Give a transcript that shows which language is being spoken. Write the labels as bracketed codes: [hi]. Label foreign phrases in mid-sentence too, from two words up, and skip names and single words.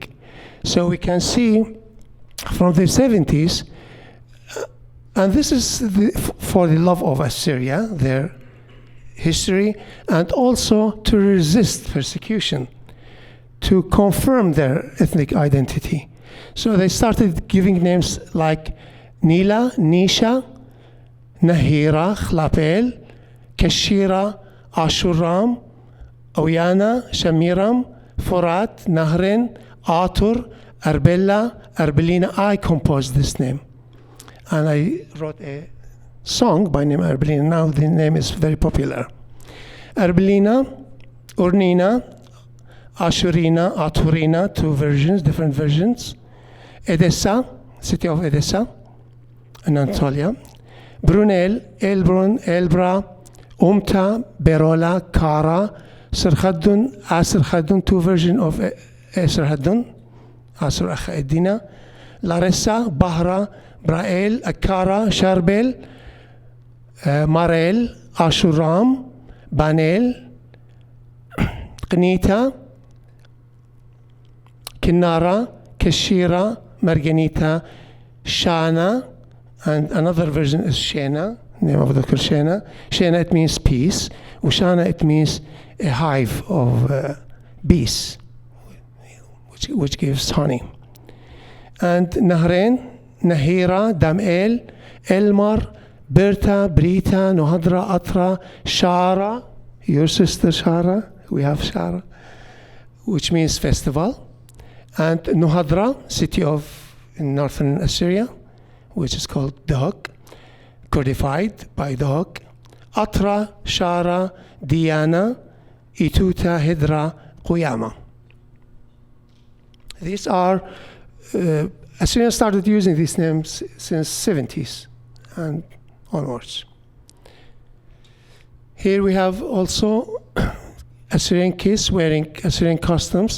[en] So we can see from the 70s, and this is for the love of Assyria, their history, and also to resist persecution, to confirm their ethnic identity. So they started giving names like Nila, Nisha, Nahira, Chlapel, Keshira, Ashuram, Oyana, Shamiram, Forat, Nahrin, Atur, Arbella, Arbelina. I composed this name. And I wrote a song by name Arbelina. Now the name is very popular. Arbelina, Urnina, Ashurina, Aturina, different versions. Edessa, city of Edessa, in Anatolia. Brunel, Elbrun, Elbra, Umta, Berola, Kara, Sirhaddun, Asr Haddun, two versions of Asr Haddun, Asr Akkadina, Larissa, Bahra, Brael, Akara, Sharbel, Marel, Ashuram, Banel, Qnita, Kinara, Keshira, Marganita, Shana, and another version is Shena, name of the Shena. Shena, it means peace. Ushana, it means a hive of bees, which gives honey. And Nahrain, Nahira, Damel, Elmar, Berta, Brita, Nohadra, Atra, Shara, your sister Shara, we have Shara, which means festival. And Nohadra, city of northern Assyria, which is called Dahak, codified by Dahak. Atra, Shara, Diana, Ituta, Hidra, Quyama. These are, Assyrians started using these names since 70s and onwards. Here we have also Assyrian kids wearing Assyrian costumes.